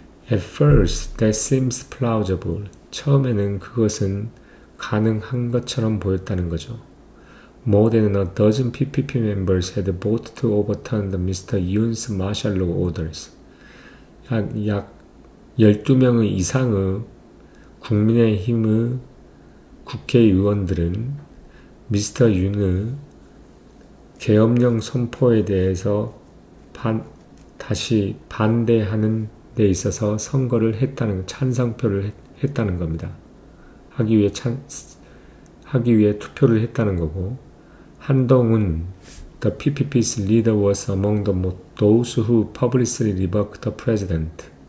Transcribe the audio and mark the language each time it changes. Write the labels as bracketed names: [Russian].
[English] At first, that seems plausible. [Korean] 처음에는 그것은 가능한 것처럼 보였다는 거죠. [English] More than a dozen PPP members had voted to overturn Mr. Yoon's martial law orders. [Korean] 약 12명의 이상의 국민의힘의 국회의원들은 미스터 윤의 계엄령 선포에 대해서 다시 반대하는 데 있어서 찬성표를 했다는 겁니다. 하기 위해 투표를 했다는 거고, [English] 한동훈, the PPP's leader was among those who publicly rebuked the president.